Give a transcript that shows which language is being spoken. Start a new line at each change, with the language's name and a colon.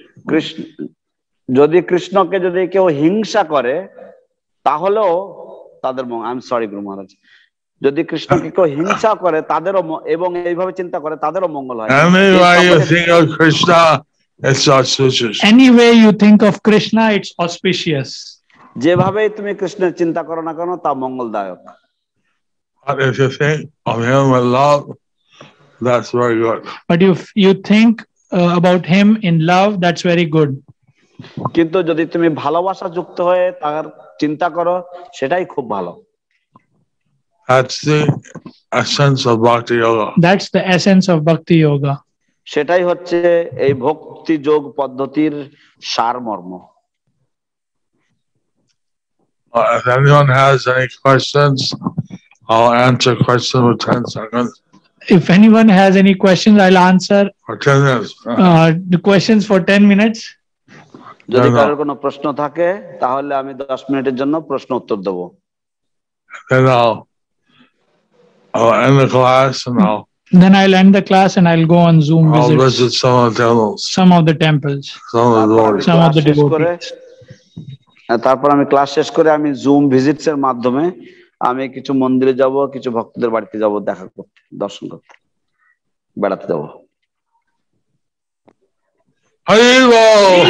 Bangla: কৃষ্ণ যদি কৃষ্ণকে যদি কেউ হিংসা করে, তাহলেও তাদের মঙ্গল।
English: I am sorry
Bangla: গুরু মহারাজ, যদি কৃষ্ণকে কেউ হিংসা করে তাদেরও এবং এইভাবে চিন্তা করে তাদেরও মঙ্গল হয়।
English: Anyway you think of Krishna, it's auspicious. any way you think of Krishna, it's auspicious.
Bangla: যেভাবেই তুমি কৃষ্ণের চিন্তা করো না কেন, তা মঙ্গলদায়ক।
English: But if you think of him with love, that's very good. But if you think about him in love, that's very good.
Bangla: কিন্তু যদি তুমি ভালোবাসা যুক্ত হয়ে তার চিন্তা করো, সেটাই খুব ভালো।
English: That's the essence of bhakti yoga. That's the essence of bhakti yoga.
Bangla: সেটাই হচ্ছে এই ভক্তি যোগ পদ্ধতির সারমর্ম।
English: If anyone has any questions, I'll answer question with 10 seconds. If anyone has any questions, I'll answer For 10 minutes. the questions for 10 minutes. যদি কারোর কোনো প্রশ্ন থাকে তাহলে আমি 10 মিনিটের জন্য প্রশ্ন উত্তর দেব। Then I'll end the class and Then I'll end the class and I'll go on Zoom I'll visits visit some of the temples, some of the temples, some of the devotees. some of the devotees.
Bangla: তারপর আমি class শেষ করে আমি zoom visits এর মাধ্যমে আমি কিছু মন্দিরে যাব, কিছু ভক্তদের বাড়িতে যাব, দেখা করতে, দর্শন করতে, বেড়াতে যাব। হরি বল।